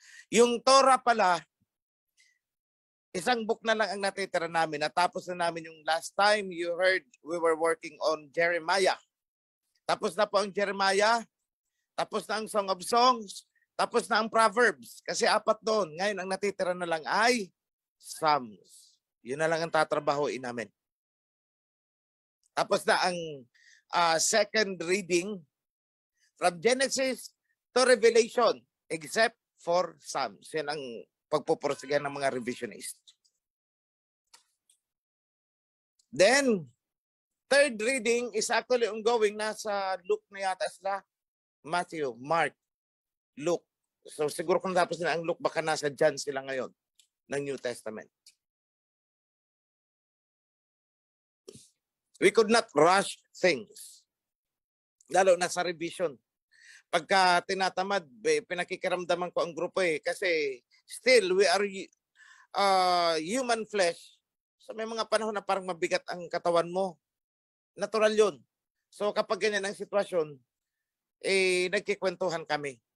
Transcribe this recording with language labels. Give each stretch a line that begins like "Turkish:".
Filipino: Yung Torah pala, isang book na lang ang natitira namin. Natapos na namin yung
English: last time you heard we were working on Jeremiah.
Filipino: Tapos na po ang Jeremiah. Tapos na ang Song of Songs. Tapos na ang Proverbs. Kasi 4 doon. Ngayon ang natitira na lang ay Psalms. Yun na lang ang tatrabahoin namin. Tapos na ang
English: second reading from Genesis to Revelation except for Psalms.
Filipino: Yan ang pagpuporsigan ng mga revisionists.
English: Then, third reading is actually ongoing.
Filipino: Nasa Luke na yata sila. Matthew, Mark, Luke. So siguro kung tapos na ang Luke, baka nasa John sila ngayon ng New Testament.
English: We could not rush things.
Filipino: Lalo na sa revision. Pagka tinatamad, pinakikiramdaman ko ang grupo eh.
English: Kasi still, we are human flesh.
Filipino: So may mga panahon na parang mabigat ang katawan mo. Natural yun. So kapag ganyan ang sitwasyon, nagkikwentuhan kami.